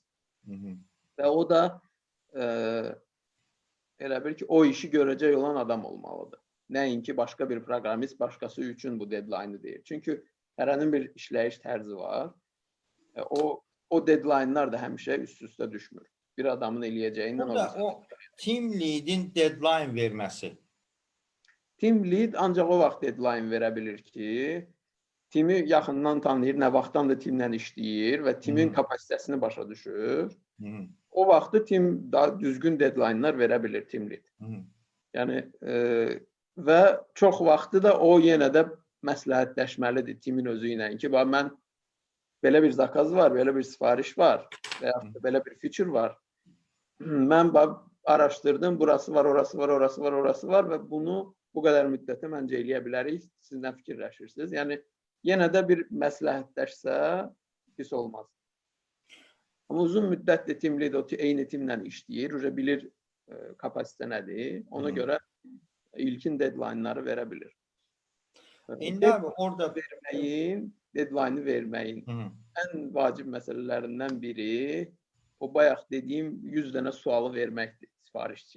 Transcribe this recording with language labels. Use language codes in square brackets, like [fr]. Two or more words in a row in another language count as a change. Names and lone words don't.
[az] Və o da elə bil ki, o işi görəcək olan adam olmalıdır. Nəinki başqa bir proqramist başqası üçün bu deadline-ı deyir. Çünki hərənin bir işləyiş tərzi var. O deadline-lar da həmişə üst-üstə düşmür. Bir adamın eləyəcəyindən burada o [en] team lead-in deadline [az] verməsi. [en] Team lead [az] ancaq o vaxt deadline verə bilir ki, timi yaxından tanıyır, nə vaxtdan da timlə işləyir və timin kapasitəsini başa düşür. O vaxtı tim daha düzgün deadline-lar verə bilir [en] team lead. [az] Yəni və çox vaxtı da o yenə də məsləhətləşməlidir timin özü ilə ki, mən belə bir zakaz var, belə bir sifariş var və ya da belə bir feature var. Mən araşdırdım, burası var, orası var, orası var, orası var və bunu bu qədər müddətə məncə eləyə bilərik. Siz nə fikirləşirsiniz? Yəni yenə də bir məsləhətləşsə pis olmaz. Amma uzun müddətli [en] team lead [az] eyni timlə işləyir, bilir kapasite nədir. Ona görə ilkin deadline-ları verə bilir. İndi abi orada deadline-ı verməyin ən vacib məsələlərindən biri o bayaq dediyim 100 dənə sualı verməkdir sifarişçiyə.